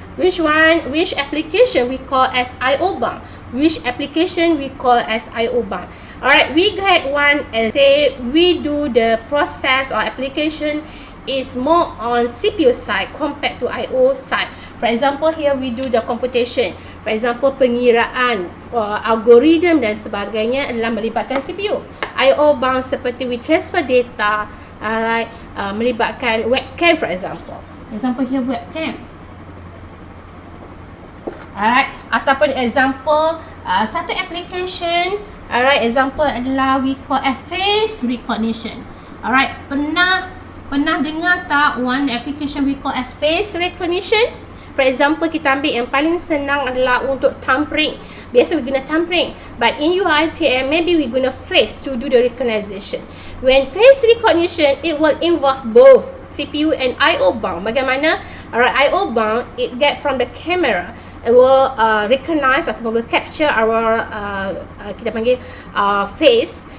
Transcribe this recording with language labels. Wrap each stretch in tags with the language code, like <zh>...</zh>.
<en>Which application we call as I/O bound? Which application we call as I/O bound? Alright, we get one and say we do the process or application is more on CPU side compared to I/O side. For example, here we do the computation. For example,</en> <ms>pengiraan, algorithm dan sebagainya adalah melibatkan CPU.</ms> <en>I/O bound</en> <ms>seperti</ms> <en>we transfer data, alright,</en> <ms>melibatkan</ms> <en>webcam for example. Example here webcam. Alright,</en> <ms>ataupun</ms> <en>example</en> <ms>satu</ms> <en>application, alright, example</en> <ms>adalah</ms> <en>we call face recognition. Alright,</en> <ms>pernah dengar tak</ms> <en>one application we call as face recognition? For example,</en> <ms>kita ambil yang paling senang adalah untuk thumbprint. Biasa</ms> <en>we</en> <ms>guna</ms> <en>thumbprint, but in UiTM maybe we guna face to do the recognition. When face recognition, it will involve both CPU and I/O bound.</en> <ms>Bagaimana?</ms> <en>Alright, I/O bound it get from the camera. It will recognize</en> <ms>atau</ms> <en>will capture our</en> <ms>kita panggil</ms> <en>face.</en>